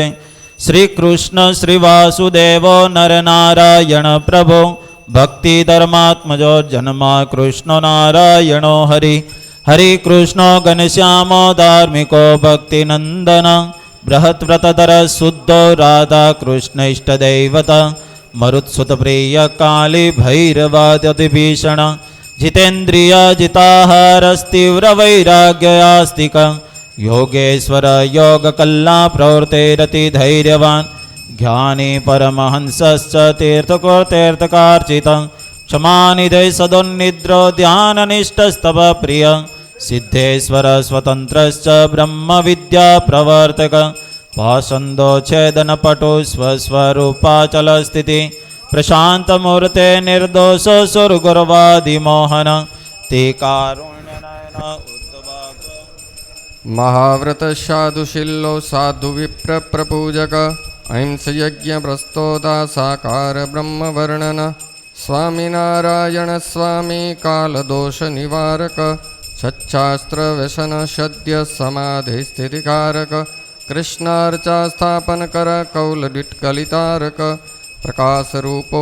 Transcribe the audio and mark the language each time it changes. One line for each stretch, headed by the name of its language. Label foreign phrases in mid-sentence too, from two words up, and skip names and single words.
Sanskrit: શ્રી કૃષ્ણ શ્રી વાસુદેવો નરનારાયણ પ્રભો ભક્તિ ધર્માત્મજો જન્મા કૃષ્ણ નારાયણો હરિ હરિ કૃષ્ણો ઘનશ્યામો ધાર્મિકો ભક્તિનંદન બૃહત્વ્રતધર શુદ્ધો રાધા કૃષ્ણ ઇષ્ટદૈવત મરુત્સુત પ્રિય કાલી ભૈરવાદ્યતિભીષણ जितेन्द्रिय जिताहारस्तीव्र वैराग्यास्तिक योगेश्वर योग कल्ला प्रवृत्तेरति धैर्यवान् ज्ञानी परमहंसश्च तीर्थको तीर्थकार्चित क्षमानिधे सदोन्निद्रो ध्याननिष्ठस्तव प्रिय सिद्धेश्वर स्वतन्त्रश्च ब्रह्म विद्या प्रवर्तक पाषण्डो छेदनपटु स्वस्वरूपाचल स्थिति પ્રશાંતમૂર્તે નિર્દોષ સુરગુરવાદિમોહન તે કારુણ્યનયન ઉદ્ધવાગ મહાવ્રત સાધુશીલો સાધુ વિપ્ર પ્રપૂજક અહિંસ યજ્ઞ પ્રસ્તોતા સાકાર બ્રહ્મવર્ણન સ્વામિનારાયણ સ્વામી કાલદોષ નિવારક સચ્છાસ્ત્ર વ્યસન સદ્ય સમાધિ સ્થિતિકારક કૃષ્ણાર્ચા સ્થાપન કર કૌલડિટકલિતારક પ્રકાશરૂપો